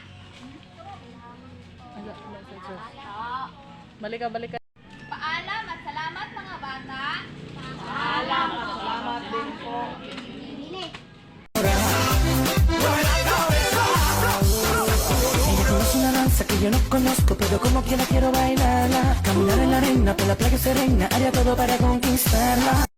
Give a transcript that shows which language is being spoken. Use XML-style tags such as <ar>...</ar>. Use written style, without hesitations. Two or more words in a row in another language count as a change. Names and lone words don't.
<tl>Balik ka, balik ka. Paalam at salamat mga bata. Salamat din po.</tl> <es>Ella conoce una danza que yo no conozco, pero como quiera quiero bailarla. Caminar en la arena, por la playa serena, haría todo para conquistarla.</es>